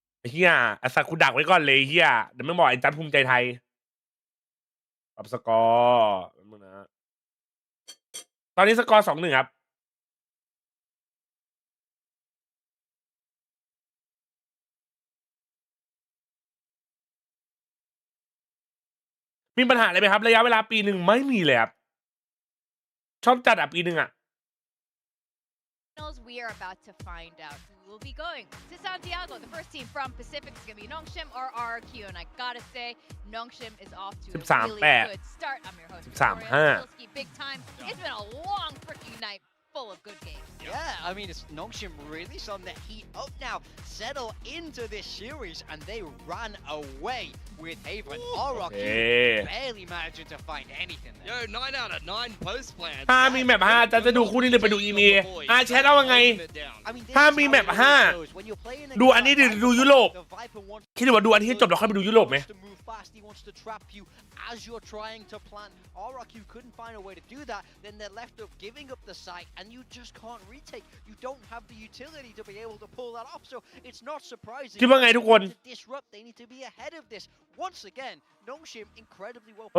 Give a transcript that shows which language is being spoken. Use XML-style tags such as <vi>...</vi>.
<th>เฮียไอ้สัตว์กูดักไว้ก่อนเลยเฮียเดี๋ยวไม่บอกไอ้จันภูมิใจไทยปรับสกอร์มึงนะตอนนี้สกอร์2-1ครับมีปัญหาอะไรไหมครับระยะเวลาปีหนึ่งไม่มีเลยครับชอบจัดปีหนึ่ง</th> <en>We are about to find out who will be going to Santiago. The first team from Pacific is going to be Nongshim or RRQ, and I gotta say, Nongshim is off to a really good start. I'm your host, Victoria. Big time. It's been a long freaking night full of good games. Yeah, I mean, it's Nongshim really starting to heat up now, settle into this series, and they ran away with Haven. RRQ barely managing to find anything there. Yo, 9 out of 9 post plans.</en> <th>ถ้ามีแมป5จะดูคู่นี้หรือไปดูอีเมลแชทเอาว่าไงถ้ามีแมป5ดูอันนี้หรือดูยุโรปคิดว่าดูอันที่จบแล้วค่อยไปดูยุโรปไหม</th> <en>He wants to trap you as you're trying to plant. RRQ couldn't find a way to do that. Then they're left up giving up the site, and you just can't retake. You don't have the utility to be able to pull that off. So it's not surprising.</en> <th>คิดว่าไงทุกคน</th> <en>Disrupt. They need to be ahead of this. Once again, Nongshim incredibly well.</en>